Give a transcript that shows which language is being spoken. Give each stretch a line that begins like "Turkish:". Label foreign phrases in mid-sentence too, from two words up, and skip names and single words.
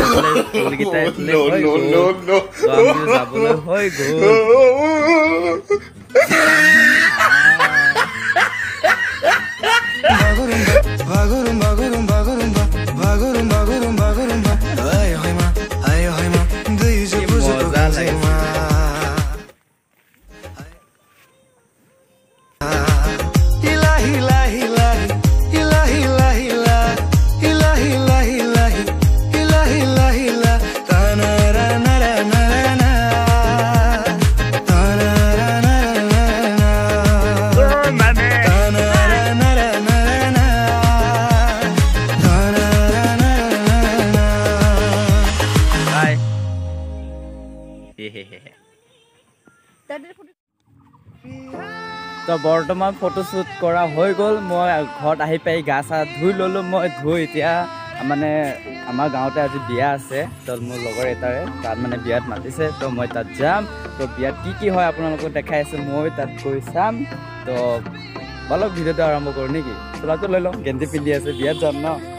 Bodo: बागुरुम बागुरुम बागुरुम बागुरुम बागुरुम बागुरुम आय होय मा दै जोबो जोबो गाजेमा इलाहि इलाहि इलाहि इलाहि इलाहि इलाहि इलाहि इलाहि इलाहि इलाहि इलाहि ताना रा ना रा ना ना ताना रा ना ना ना ताना रा ना रा ना ना ताना रा ना ना
Assamese: बाय তো বৰ্তমান ফটোশ্বুট কৰা হৈ গ'ল মই ঘৰত আহি পাই গা চা ধুই ল'লোঁ মই ধুই এতিয়া মানে আমাৰ গাঁৱতে আজি বিয়া আছে তো মোৰ লগৰ এটাৰে তাত মানে বিয়াত মাতিছে তো মই তাত যাম তো বিয়াত কি হয় আপোনালোকক দেখাই আছোঁ মই তাত গৈ চাম তো বলক ভিডিঅ'টো আৰম্ভ কৰোঁ নেকি চোলাটো লৈ লওঁ গেঞ্জি পিন্ধি আছে বিয়াত যাম ন